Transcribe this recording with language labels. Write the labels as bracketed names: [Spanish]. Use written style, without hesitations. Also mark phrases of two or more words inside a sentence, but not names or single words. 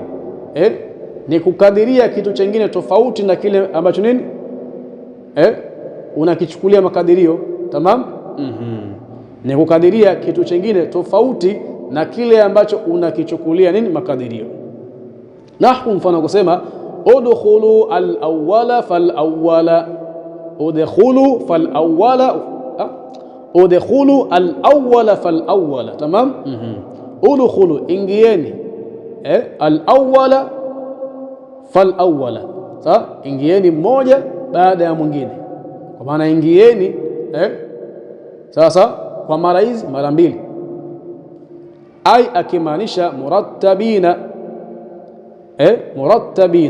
[Swahili] Ni kukadiria kitu chengine tofauti na kile ambacho nini unakichukulia makadirio. Tamam. Ni kukadiria kitu chengine tofauti na kile ambacho unakichukulia nini makadirio. Nahku mfano kusema [Arabic] ادخلوا الأول فالأول، ادخلوا فالأول، ادخلوا الأول فالأول. [Swahili] Tamam. Udkhulu, ingieni, [Arabic] الأول فالأول. [Swahili] Sawa, ingieni mmoja baada ya mwingine, kwa maana ingieni sasa kwa mara hizi mara mbili, ai akimaanisha [Arabic] مرتبين، مرتبين.